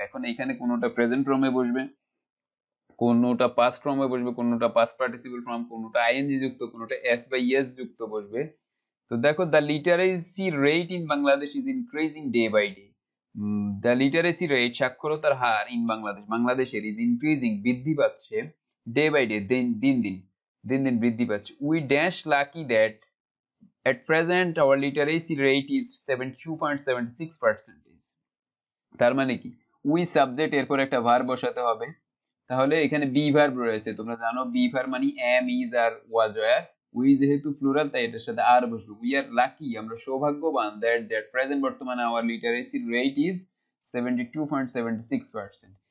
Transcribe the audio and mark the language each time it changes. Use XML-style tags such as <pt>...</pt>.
<bn>এখন এখানে কোনোটা প্রেজেন্ট ফর্মে বসবে, কোনোটা পাস্ট ফর্মে বসবে, কোনোটা পাস্ট পার্টিসিপল ফর্ম, কোনোটা আইএনজি যুক্ত, কোনোটা এস বা ইএস যুক্ত বসবে।</bn> <en>তো দেখো the literacy rate in Bangladesh is increasing day by day. The literacy rate,</en> <bn>সাক্ষরতার হার, ইন বাংলাদেশ, বাংলাদেশের,</bn> <en>is increasing,</en> <bn>বৃদ্ধি পাচ্ছে,</bn> <en>day by day,</en> <bn>দিন দিন দিন দিন বৃদ্ধি পাচ্ছে।</bn> <en>We dash lucky that at present our literacy rate is 72.76%।</en> <bn>তার মানে কি? উই সাবজেক্ট, এরপর একটা ভার্ব বসাতে হবে। তাহলে এখানে বি ভার্ব রয়েছে, তোমরা জানো বি ভার্ব মানে M, is আর was wire. We যেহেতু প্লুরাল তাই এটার সাথে আর বসবে।</bn> <en>we are lucky,</en> <bn>আমরা সৌভাগ্যবান, দ্যাট যে</bn> <en>at present</en> <bn>বর্তমানে</bn> <en>our literacy rate is 72.76%।</en>